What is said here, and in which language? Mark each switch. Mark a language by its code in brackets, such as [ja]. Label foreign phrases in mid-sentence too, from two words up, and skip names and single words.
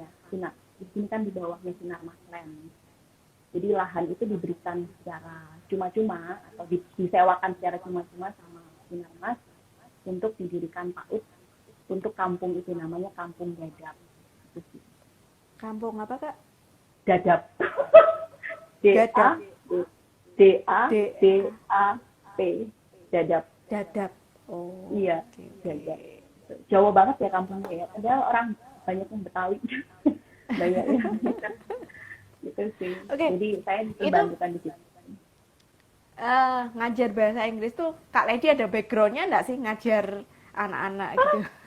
[id] Di sini kan di bawahnya Sinarmas Land. Jadi lahan itu diberikan secara cuma-cuma atau disewakan secara cuma-cuma sama Sinarmas untuk didirikan PAUD untuk kampung itu, namanya Kampung Dadap. Kampung apa, Kak? Dadap. Dadap. D-A-D-A-P. Dadap. Dadap. Oh. Iya, Okay. Dadap. Jawa banget ya kampungnya ya. Padahal orang banyak yang Betawi. Banyak yang gitu sih. Okay. Jadi saya diperbantukan di situ. Ngajar bahasa Inggris tuh Kak Lady ada backgroundnya nggak sih ngajar anak-anak gitu?